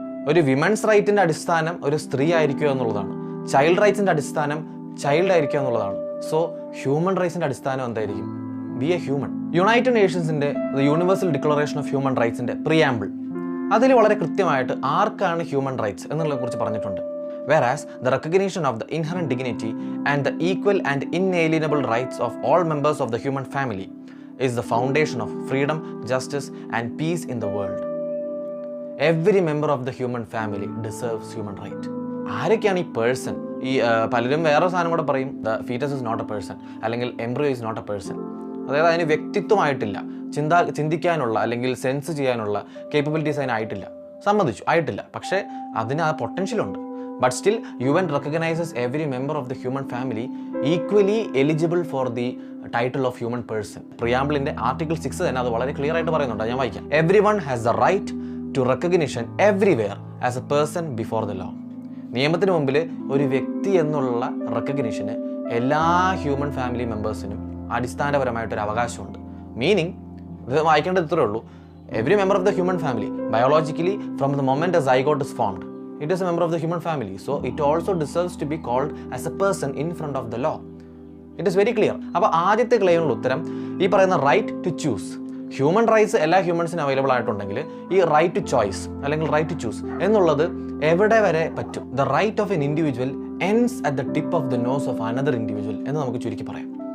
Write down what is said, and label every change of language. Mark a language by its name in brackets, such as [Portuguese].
[Malayalam] ഒരു വിമൻസ് റൈറ്റിൻ്റെ അടിസ്ഥാനം ഒരു സ്ത്രീ ആയിരിക്കുക എന്നുള്ളതാണ്. ചൈൽഡ് റൈറ്റ്സിൻ്റെ അടിസ്ഥാനം ചൈൽഡ് ആയിരിക്കുക എന്നുള്ളതാണ്. സോ ഹ്യൂമൻ റൈറ്റ്സിൻ്റെ അടിസ്ഥാനം എന്തായിരിക്കും? [English] Be a human. [Malayalam] United നേഷൻസിൻ്റെ the universal declaration of human റൈറ്റ്സിൻ്റെ preamble, അതിൽ വളരെ കൃത്യമായിട്ട് ആർക്കാണ് ഹ്യൂമൻ റൈറ്റ്സ് എന്നുള്ളതിനെ കുറിച്ച് പറഞ്ഞിട്ടുണ്ട്. [English] Whereas the recognition of the inherent dignity and the equal and inalienable rights of all members of the human family is the foundation of freedom, justice and peace in the world. Every member of the human family deserves human right. [Malayalam] ആരൊക്കെയാണ് ഈ person? ഈ പലരും വേറെ സാധനം കൂടെ പറയും, [English] the foetus is not a person, [Malayalam] അല്ലെങ്കിൽ [English] Embryo is not a person. [Malayalam] അതായത് അതിന് വ്യക്തിത്വമായിട്ടില്ല, ചിന്തിക്കാനുള്ള അല്ലെങ്കിൽ സെൻസ് ചെയ്യാനുള്ള കേപ്പബിലിറ്റീസ് അതിനായിട്ടില്ല. സമ്മതിച്ചു, ആയിട്ടില്ല. പക്ഷേ അതിന് ആ പൊട്ടൻഷ്യലുണ്ട്. [English] But still, UN recognizes every member of the human family equally eligible for the title of human person. [Malayalam] പ്രിയാമ്പിളിൻ്റെ article 6 തന്നെ അത് വളരെ ക്ലിയർ ആയിട്ട് പറയുന്നുണ്ട്. ഞാൻ വായിക്കാം. [English] Everyone has the right to recognition everywhere as a person before the law. [Malayalam] നിയമത്തിന് മുമ്പിൽ ഒരു വ്യക്തി എന്നുള്ള റെക്കഗ്നിഷന് എല്ലാ ഹ്യൂമൻ ഫാമിലി മെമ്പേഴ്സിനും അടിസ്ഥാനപരമായിട്ടൊരു അവകാശമുണ്ട്. മീനിങ്, ഇത് വായിക്കേണ്ടത് ഇത്രയേ ഉള്ളൂ. [English] Every member of the human family, biologically, from the moment a zygote is formed, it is a member of the human family, so it also deserves to be called as a person in front of the law. It is very clear. [Malayalam] അപ്പോൾ ആദ്യത്തെ ക്ലെയിമിനുള്ള ഉത്തരം ഈ പറയുന്ന right to choose. Human rights എല്ലാ ഹ്യൂമൻസിനും available ആയിട്ടുണ്ടെങ്കിൽ ഈ right to choice അല്ലെങ്കിൽ right to choose എന്നുള്ളത് എവിടെ വരെ പറ്റും? [English] the right of an individual ends at the tip of the nose of another individual [Malayalam] എന്ന് നമുക്ക് ചുരുക്കി പറയാം.